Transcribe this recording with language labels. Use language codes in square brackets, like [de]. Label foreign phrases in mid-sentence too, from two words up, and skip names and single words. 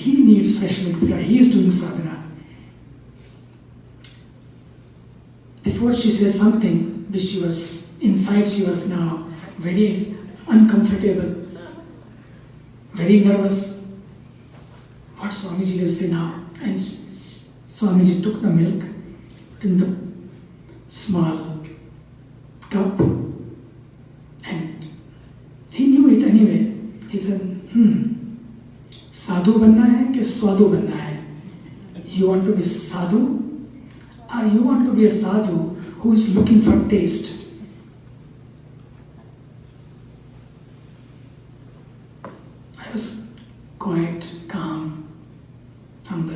[en] He needs fresh milk because he is doing sadhana. Before she said something, which she was now very uncomfortable, very nervous. what Swamiji will say now. And Swamiji took the milk in the small cup and he knew it anyway. He said, [hi] साधु बनना है के स्वादु बनना है? [en] You want to be sadhu or you want to be a sadhu who is looking for taste? I was quiet, calm, humble.